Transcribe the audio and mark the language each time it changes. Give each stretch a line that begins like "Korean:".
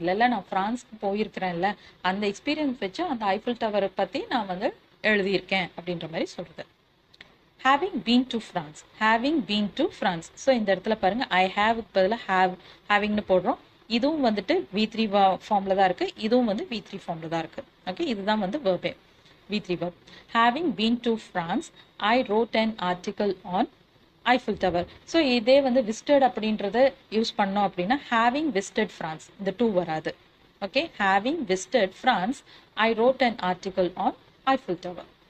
Tamil: இல்லை நான் ஃப்ரான்ஸ்க்கு போயிருக்கிறேன்ல, அந்த எக்ஸ்பீரியன்ஸ் வச்சு அந்த ஐஃபில் டவரை பற்றி நான் வந்து எழுதியிருக்கேன் அப்படின்ற மாதிரி சொல்கிறது.
English: having been to France,
Tamil: having been to France. So இந்த இடத்துல பாருங்கள், ஐ ஹேவுக்கு பதிலாக ஹேவிங்னு போடுறோம். இதுவும் வந்துட்டு V3 ஃபார்மில் தான் இருக்குது, இதுவும் வந்து V3 ஃபார்மில் தான் இருக்குது. ஓகே, இதுதான் வந்து வேர்பே, V3 verb.
English: Having been to France, I wrote an article on Eiffel Tower.
Tamil: So இதே வந்து விசிட்டட் அப்படின்றத யூஸ் பண்ணோம் அப்படின்னா
English: having visited France,
Tamil: இந்த டூ வராது.
English: Okay, having visited France, I wrote an article on Eiffel Tower.